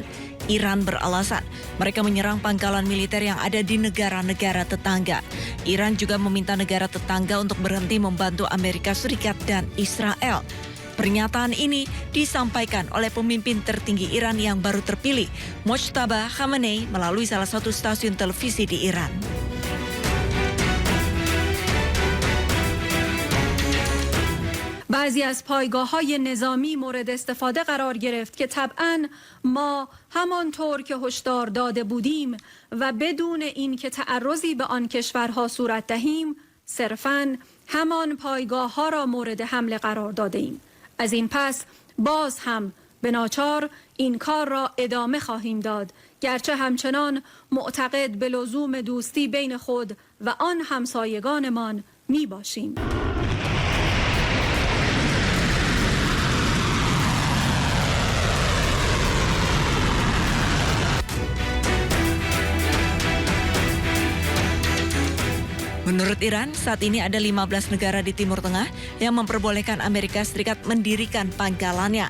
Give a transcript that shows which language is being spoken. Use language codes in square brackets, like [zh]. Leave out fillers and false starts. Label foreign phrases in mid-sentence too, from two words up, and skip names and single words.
[id] Iran beralasan mereka menyerang pangkalan militer yang ada di negara-negara tetangga. Iran juga meminta negara tetangga untuk berhenti membantu Amerika Serikat dan Israel. Pernyataan ini disampaikan oleh pemimpin tertinggi Iran yang baru terpilih, Mojtaba Khamenei, melalui salah satu stasiun televisi di Iran. [fa] بعضی از پایگاه‌های نظامی مورد استفاده قرار گرفت که طبعاً ما همانطور که هشدار داده بودیم و بدون اینکه تعرضی به آن کشورها صورت دهیم صرفاً همان پایگاه‌ها را مورد حمله قرار داده ایم. از این پس باز هم به ناچار این کار را ادامه خواهیم داد، گرچه همچنان معتقد به لزوم دوستی بین خود و آن همسایگانمان می باشیم. [id] Menurut Iran, saat ini ada 15 negara di Timur Tengah yang memperbolehkan Amerika Serikat mendirikan pangkalannya.